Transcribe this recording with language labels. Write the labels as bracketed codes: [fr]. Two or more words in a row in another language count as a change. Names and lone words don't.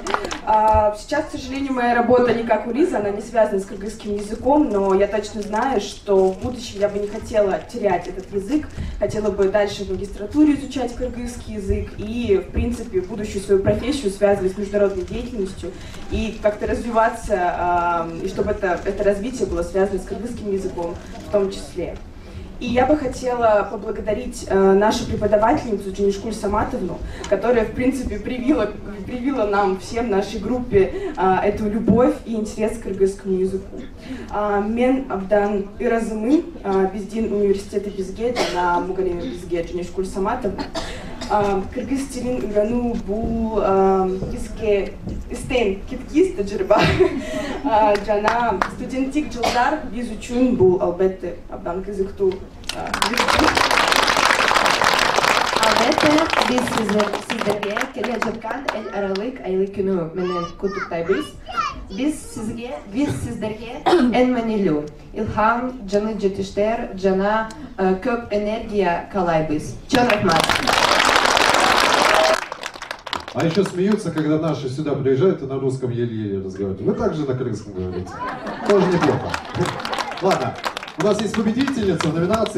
[ru] Сейчас, к сожалению, моя работа не как у Лизы, она не связана с кыргызским языком, но я точно знаю, что в будущем я бы не хотела терять этот язык, хотела бы дальше в магистратуре изучать кыргызский язык и, в принципе, будущую свою профессию связывать с международной деятельностью и как-то развиваться, и чтобы это развитие было связано с кыргызским языком в том числе. И я бы хотела поблагодарить нашу преподавательницу Джанишкуль Саматовну, которая, в принципе, привила нам всем, нашей группе, эту любовь и интерес к кыргызскому языку. [ky] Мен абдан ыразымын биздин университети бизге жана мугалим бизге Джанишкуль Саматовна. Кыргыз тилин үйрөнүү бул бизге истен кеткис тажрыйба жана студенттик жылдар биз үчүн бул албетте абдан кызыктуу Албетте, биз сиздерге келе жаткан эл аралык айлык күнү менен куттуктайбыз. Биз сиздерге эң маанилүү илхам, жаны жетиштер, жана көп энергия каалайбыз. Чоң рахмат. [ru] А еще смеются, когда наши сюда приезжают и на русском еле-еле разговаривают. Вы также на крымском говорите. Тоже неплохо. Ладно, у нас есть победительница в номинации.